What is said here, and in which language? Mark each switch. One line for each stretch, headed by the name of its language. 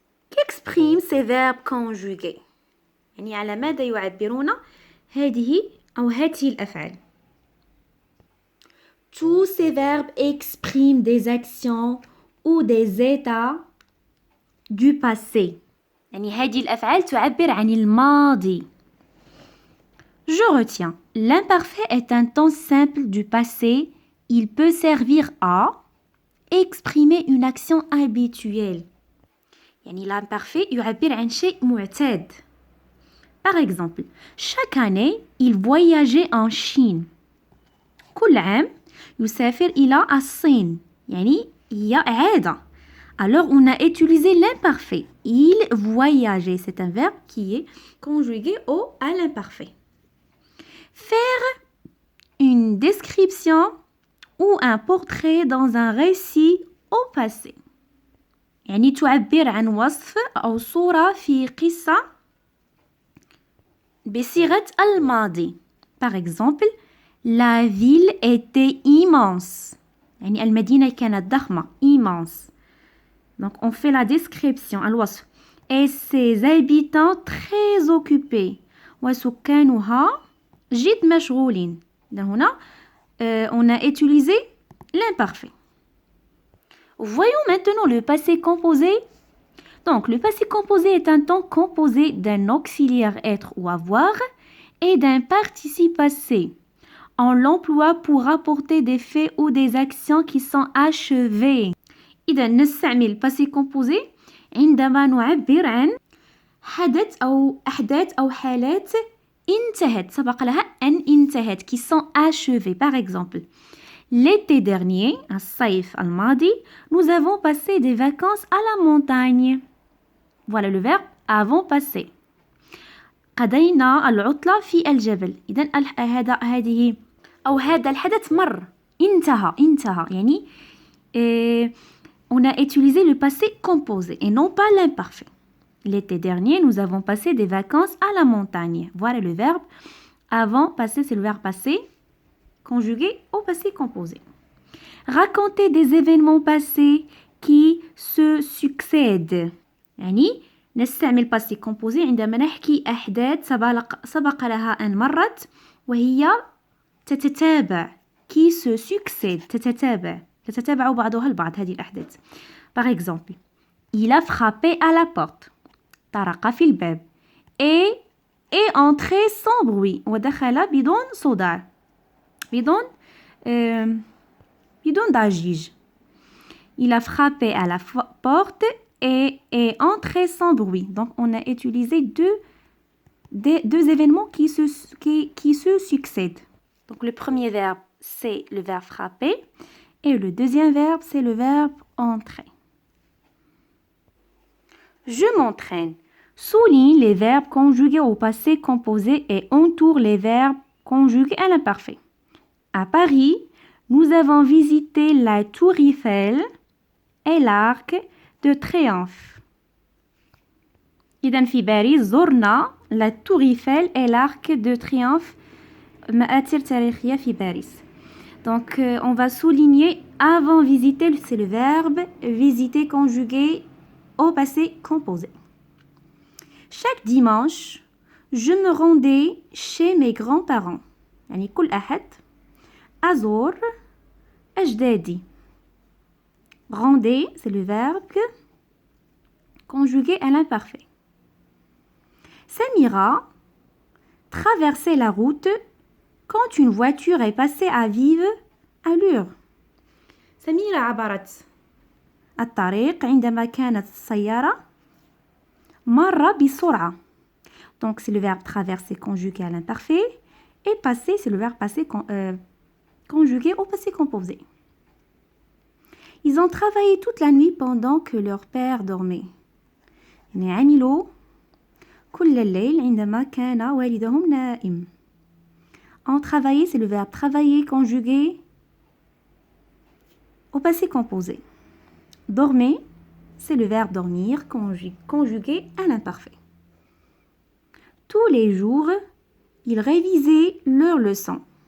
French: Qu'expriment ces verbes conjugués؟
Arabic: يعني على ماذا يعبرون هذه الأفعال؟
French: Tous ces verbes expriment des actions ou des états du passé.
Arabic: يعني هذه الأفعال تعبر عن الماضي.
French: Je retiens. L'imparfait est un temps simple du passé. Il peut servir à exprimer une action habituelle.
Arabic: يعني l'imparfait يعبر عن شيء معتاد.
French: Par exemple, chaque année, il voyageait en Chine.
Arabic: كل عام يسافر إلى الصين. يعني هي عادة.
French: Alors, on a utilisé l'imparfait. Il voyageait. C'est un verbe qui est conjugué à l'imparfait. Faire une description ou un portrait dans un récit au passé.
Arabic: يعني تعبر عن وصف أو صورة في قصة بصيغة الماضي.
French: Par exemple, la ville était immense.
Arabic: يعني المدينة كانت ضخمة. Immense.
French: Donc, on fait la description, الوصف. Et ses habitants très occupés.
Arabic: وسكانها جد مشغولين.
French: هنا on a utilisé l'imparfait. Voyons maintenant le passé composé. Donc, le passé composé est un temps composé d'un auxiliaire être ou avoir et d'un participe passé. On l'emploie pour rapporter des faits ou des actions qui sont achevées.
Arabic: إذا نستعمل passé composé عندما نعبر عن حدث أو أحداث أو حالات انتهت سبق لها أن انتهت
French: qui sont achevées. Par exemple, l'été dernier,
Arabic: الصيف الماضي,
French: nous avons passé des vacances à la montagne. Voilà le verbe avons passé.
Arabic: قضينا العطلة في الجبل. إذن هذا الحدث مر.
French: انتهى يعني on a utilisé le passé composé et non pas l'imparfait. L'été dernier, nous avons passé des vacances à la montagne. Voilà le verbe avant passé, c'est le verbe passé conjugué au passé composé. Raconter des événements passés qui se succèdent. يعني
Arabic: نستعمل passé composé عندما نحكي أحداث سبق لها أن مرت وهي تتتابع
French: qui se succède
Arabic: تتتابع بعضها البعض هذه الأحداث.
French: Par exemple, il a frappé à la porte.
Arabic: طرق في الباب.
French: Et est entré sans bruit.
Arabic: ودخل بدون صداع. بدون ضجيج.
French: Il a frappé à la porte et est entré sans bruit. Donc, on a utilisé deux événements qui se succèdent. Donc, le premier verbe, c'est le verbe frapper. Et le deuxième verbe, c'est le verbe entrer. Je m'entraîne. Souligne les verbes conjugués au passé composé et entoure les verbes conjugués à l'imparfait. À Paris, nous avons visité la Tour Eiffel et l'Arc de Triomphe.
Arabic: إذن في باريس زرنا la Tour Eiffel et l'Arc de Triomphe مآثر تاريخية في باريس.
French: Donc on va souligner avant visiter, c'est le verbe visiter conjugué au passé composé. Chaque dimanche, je me rendais chez mes grands-parents.
Arabic: يعني كل أحد أزور أجدادي.
French: Rendez, c'est le verbe conjugué à l'imparfait. Samira traversait la route quand une voiture est passée à vive allure.
Arabic: سميرة عبرت الطريق عندما كانت السيارة مرة بسرعة.
French: Donc c'est le verbe traverser conjugué à l'imparfait et passer c'est le verbe passer conjugué au passé composé. Ils ont travaillé toute la nuit pendant que leur père dormait.
Arabic: يعني عملوا كل الليل عندما كان والدهم نائم.
French: En travailler, c'est le verbe travailler conjugué au passé composé. Dormir, c'est le verbe dormir conjugué à l'imparfait. Tous les jours, ils révisaient leurs leçons.